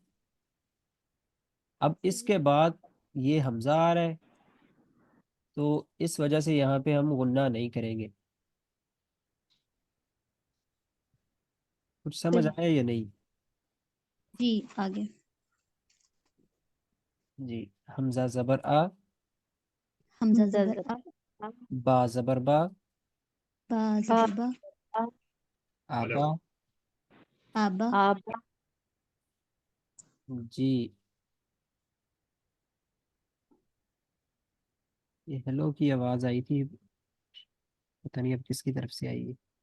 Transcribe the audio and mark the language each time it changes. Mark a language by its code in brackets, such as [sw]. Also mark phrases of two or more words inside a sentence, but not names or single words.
[ur] اب اس کے بعد یہ حمزہ آ رہا ہے، تو اس وجہ سے یہاں پہ ہم غنہ نہیں کریں گے. کچھ سمجھ صحیح آیا یا نہیں؟ جی آگے جی. حمزہ زبر آ، حمزہ زبر آ، با زبر با، با زبر با، آبا. آبا، جی. یہ ہیلو کی آواز آئی تھی، پتہ نہیں اب کس کی طرف سے آئی ہے.